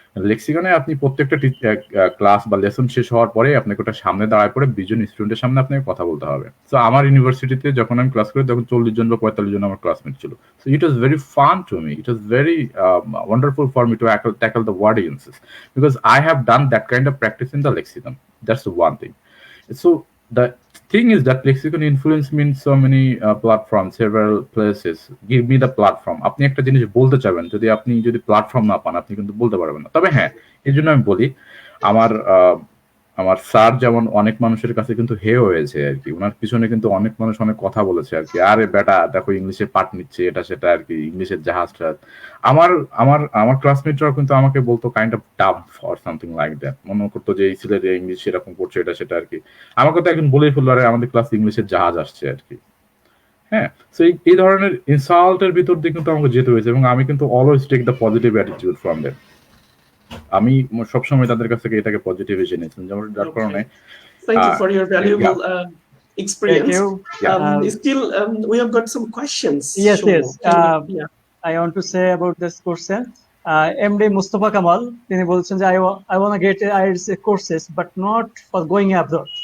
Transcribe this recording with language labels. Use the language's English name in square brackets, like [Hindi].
[Bangla] লেক্সিকনে আপনি প্রত্যেকটা ক্লাস বা লেসন শেষ হওয়ার পরে আপনাকে ওটা সামনে দাঁড়ায় পড়ে 20 জন স্টুডেন্টের সামনে আপনাকে কথা বলতে হবে। সো আমার ইউনিভার্সিটিতে যখন আমি ক্লাস করি তখন 40 জন বা 45 জন আমার ক্লাসমেট ছিল। [English] So it was very fun to me, it was very wonderful for me to tackle the audiences, because I have done that kind of practice in the lexicon. That's the one thing. So the thing is that lexicon influence means so many platforms, several places. Give me the platform. [Bangla] আপনি একটা জিনিস বলতে চাবেন, যদি আপনি platform না পান আপনি কিন্তু বলতে পারবেন না। তবে হ্যাঁ, এই জন্য আমি বলি, আমার আমার স্যার যেমন অনেক মানুষের কাছে কিন্তু হেয় হয়েছে আর কি, ওনার পিছনে কিন্তু অনেক মানুষ অনেক কথা বলেছে আর কি, আরে বেটা দেখো ইংলিশে পাঠ নিচ্ছে, এটা সেটা আর কি, ইংলিশের জাহাজটা। আমার আমার আমার ক্লাসমেটরাও কিন্তু আমাকে বলতো [English] kind of dumb or something like that, [Bangla] মনে করতো যে এই ছেলেদের ইংলিশ এরকম করছে, এটা সেটা আর কি। আমাকে তো একজন বলেই ফেললো, আরে আমাদের ক্লাসে ইংলিশের জাহাজ আসছে আর কি। হ্যাঁ, সো এই ধরনের ইনসাল্টের ভিতর দিয়ে কিন্তু আমাকে যেতে হয়েছে, এবং আমি কিন্তু [English] Always take the positive attitude from them. [Bangla] আমি সবসময় তাদের কাছ থেকে এটাকে পজিটিভ হিসেবে নিয়েছিলাম, যেমন যার কারণে [English] Thank you for your valuable experience. Thank you. Still, we have got some questions. Yes, Shomo. yes. Yeah. I want to say about this question. MD Mustafa Kamal, [Bangla] তিনি বলছেন যে [English] I want to get IELTS courses, but not for going abroad.